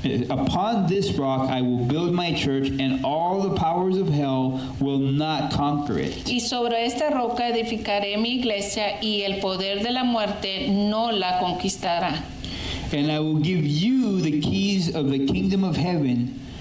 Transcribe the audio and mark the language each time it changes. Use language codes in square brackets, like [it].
[en] Upon this rock I will build my church, and all the powers of hell will not conquer it. [es] Y sobre esta roca edificaré mi iglesia, y el poder de la muerte no la conquistará. [en] And I will give you the keys of the kingdom of heaven.